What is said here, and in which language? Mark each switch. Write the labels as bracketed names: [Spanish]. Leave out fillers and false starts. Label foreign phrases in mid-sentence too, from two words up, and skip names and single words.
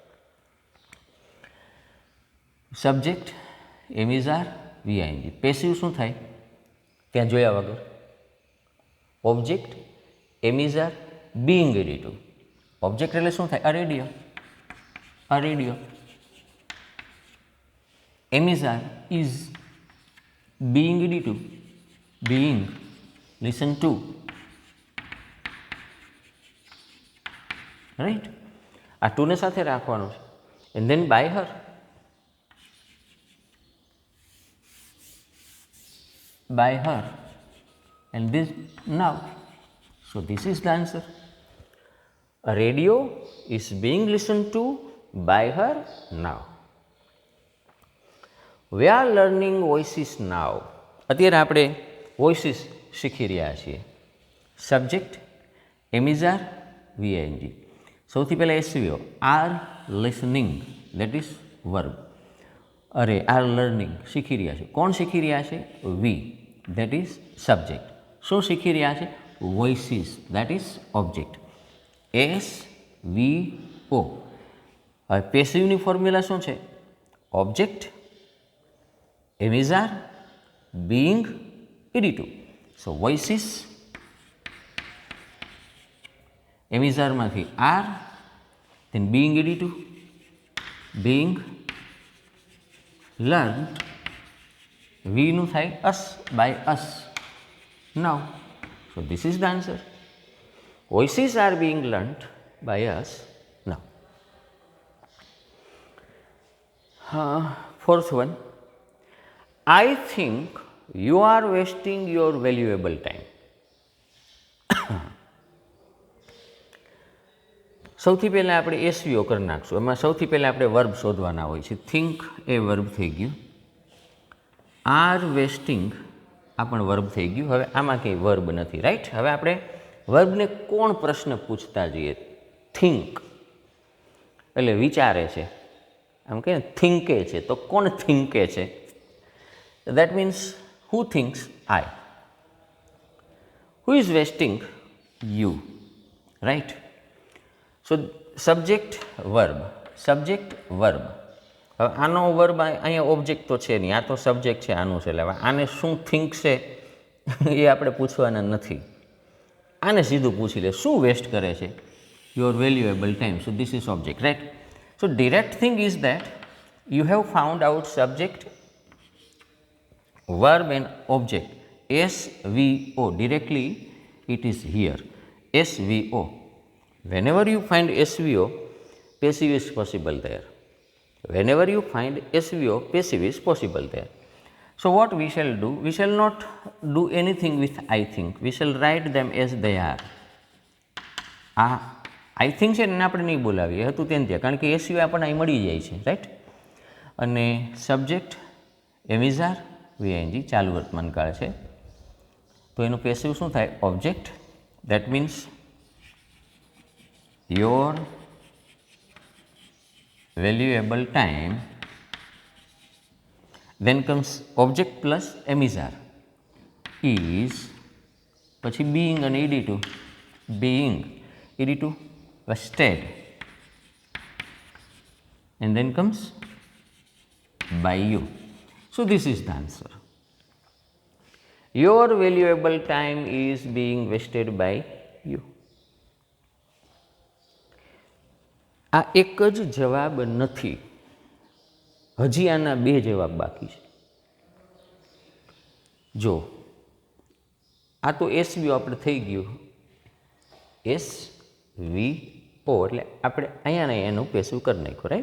[English] Subject, am is are, VING. [Gujarati] પેસિવ શું થાય? ત્યાં જોયા વગર. [English] Object, am is are, being ED2. [Gujarati] ઓબ્જેક્ટ એટલે શું થાય? રેડિયો. રેડિયો. [English] am is are is being ED2, being, listen to, right? [Gujarati] આ ટુને સાથે રાખવાનું છે. [English] and then by her. By her and this now. So this is the answer. A radio is being listened to by her now. We are learning voices now. [Gujarati] અત્યારે આપણે વોઇસીસ શીખી રહ્યા છીએ. [English] Subject, am is are, VING. [Gujarati] સૌથી પહેલાં [English] SVO are listening, that is verb. [Gujarati] અરે [English] are learning [Gujarati] શીખી રહ્યા છે. કોણ શીખી રહ્યા છે? [English] We, that is subject. [Gujarati] શું શીખી રહ્યા છે? [English] Voices, that is object. SVO. [Gujarati] હવે પેસિવની ફોર્મ્યુલા શું છે? [English] Object, am is are, being ED2. So voices am is આરમાંથી આર, then being ED2, being learned, [Gujarati] વીનું થાય [English] us, by us now. So this is the answer. Voices are being learned by us now. Fourth one. I think you are wasting your valuable time. [Gujarati] સૌથી પહેલાં આપણે SVO કરી નાખશું. એમાં સૌથી પહેલાં આપણે વર્બ શોધવાના હોય છે. થિંક એ વર્બ થઈ ગયું. [English] are wasting [Gujarati] આ પણ વર્બ થઈ ગયું. હવે આમાં કંઈ વર્બ નથી, રાઈટ. હવે આપણે વર્બને કોણ પ્રશ્ન પૂછતા જઈએ? થિંક એટલે વિચારે છે. આમ કહે ને થિંકે છે, તો કોણ થિંકે છે? [English] That means who thinks? I. Who is wasting? You. Right? So subject, verb. Subject, verb. [Gujarati] હવે આનો વર્બ અહીંયા ઓબ્જેક્ટ તો છે નહીં, આ તો સબ્જેક્ટ છે, આનું છે. એટલે આને શું થિંક છે એ આપણે પૂછવાના નથી. આને સીધું પૂછી લે શું વેસ્ટ કરે છે? [English] Your valuable time. So this is object, right. So direct thing is that you have found out subject, verb and object. SVO. Directly it is here. SVO. Whenever you find SVO, passive is possible there. Whenever you find SVO, passive is possible there. So what we shall do? We shall not do anything with I think. We shall write them as they are. I think [Gujarati] છે ને આપણે નહીં બોલાવીએ, હતું તેમ ત્યાં, કારણ કે SVO આપણને અહીં મળી જાય છે, રાઈટ. અને [English] Subject, am is are, [Gujarati] VING ચાલુ વર્તમાન કાળ છે, તો એનું પેસિવ શું થાય? ઓબ્જેક્ટ. [English] That means your valuable time. Then comes object plus am is are. Is પછી being અને ed2 being ed2 vested, and then comes by you. So this is the answer. Your valuable time is being wasted by you. [Gujarati] આ એક જ જવાબ નથી, હજી આના બે જવાબ બાકી છે. જો આ તો એસવીઓ આપણે થઈ ગયું, SVO એટલે આપણે અહીંયા ને એનું પેસિવ કરી નાખ્યું, રાઈટ.